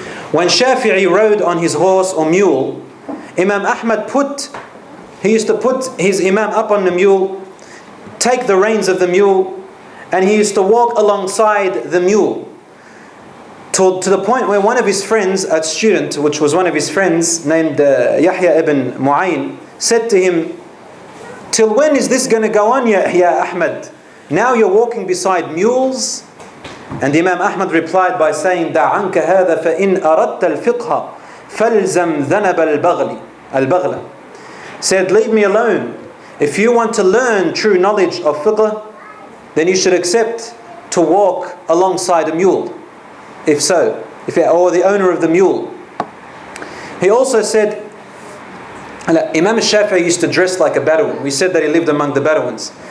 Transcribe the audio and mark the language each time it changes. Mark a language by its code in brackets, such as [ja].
[en] When Shafi'i rode on his horse or mule, Imam Ahmad used to put his Imam up on the mule, take the reins of the mule, and he used to walk alongside the mule to the point where one of his friends, a student, which was one of his friends named Yahya ibn Mu'ayn, said to him, "Till when is this going to go on, ya Ahmad? Now you're walking beside mules?" And Imam Ahmad replied by saying, [ar] "دع عنك هذا فإن أردت الفقه فالزم ذنب البغل." [en] Said, "Leave me alone. If you want to learn true knowledge of fiqh, then you should accept to walk alongside a mule. Or the owner of the mule." He also said, Imam al-Shafi'i used to dress like a Bedouin. We said that he lived among the Bedouins.